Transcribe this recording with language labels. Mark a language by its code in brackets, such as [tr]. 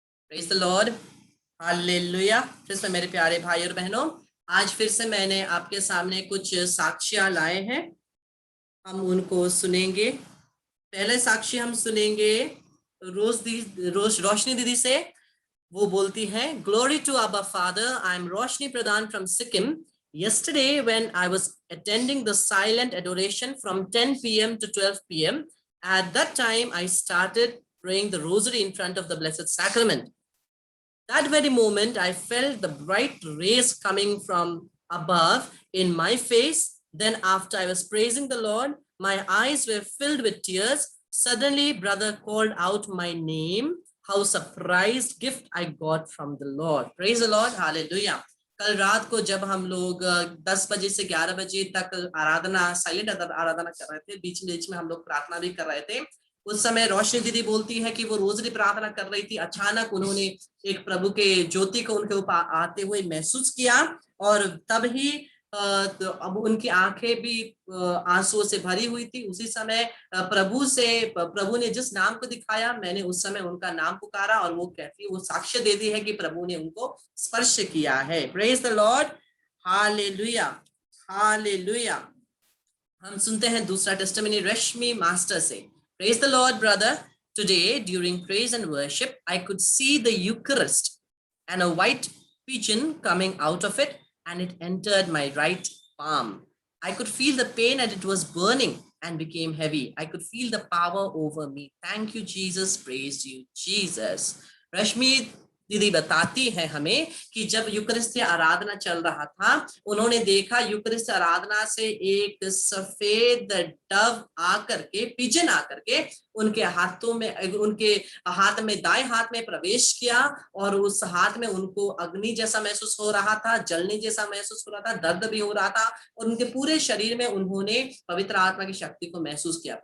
[en] Praise the lord, hallelujah. [hi] फिर से मेरे प्यारे भाई और बहनों, आज फिर से मैंने आपके सामने कुछ साक्ष्य लाए हैं, हम उनको सुनेंगे। पहले साक्ष्य हम सुनेंगे रोशनी दीदी से। वो बोलती है, [en] Glory to Abba father, I am Roshni Pradhan from Sikkim. Yesterday when I was attending the silent adoration from 10 p.m. to 12 p.m., at that time I started praying the rosary in front of the Blessed Sacrament. That very moment, I felt the bright rays coming from above in my face. Then after I was praising the Lord, my eyes were filled with tears. Suddenly, brother called out my name. How surprised gift I got from the Lord. Praise the Lord. Hallelujah. [hi] कल रात को जब हम लोग 10 बजे से 11 बजे तक आराधना, साइलेंट आराधना कर रहे थे, बीच बीच में हम लोग प्रार्थना भी कर रहे थे, उस समय रोशनी दीदी बोलती है कि वो रोजरी प्रार्थना कर रही थी। अचानक उन्होंने एक प्रभु के ज्योति को उनके ऊपर आते हुए महसूस किया और तब ही तो अब उनकी आंखें भी आंसुओं से भरी हुई थी। उसी समय प्रभु ने जिस नाम को दिखाया, मैंने उस समय उनका नाम पुकारा और वो कहती, वो साक्ष्य देती है कि प्रभु ने उनको स्पर्श किया है। [en] Praise the lord, hallelujah, hallelujah. [hi] हम सुनते हैं दूसरा टेस्टिमनी रश्मि मास्टर से। [en] Praise the Lord, brother. Today, during praise and worship, I could see the Eucharist and a white pigeon coming out of it, and it entered my right palm. I could feel the pain, and it was burning and became heavy. I could feel the power over me. Thank you, Jesus. Praise you, Jesus. [hi] रश्मि दीदी बताती है हमें कि जब यूकरिस्ट आराधना चल रहा था, उन्होंने देखा यूकरिस्ट आराधना से एक सफेद डव आकर के, पिजन आकर के उनके हाथों में, उनके हाथ में, दाएं हाथ में प्रवेश किया, और उस हाथ में उनको अग्नि जैसा महसूस हो रहा था, जलने जैसा महसूस हो रहा था, दर्द भी हो रहा था, और उनके पूरे शरीर में उन्होंने पवित्र आत्मा की शक्ति को महसूस किया।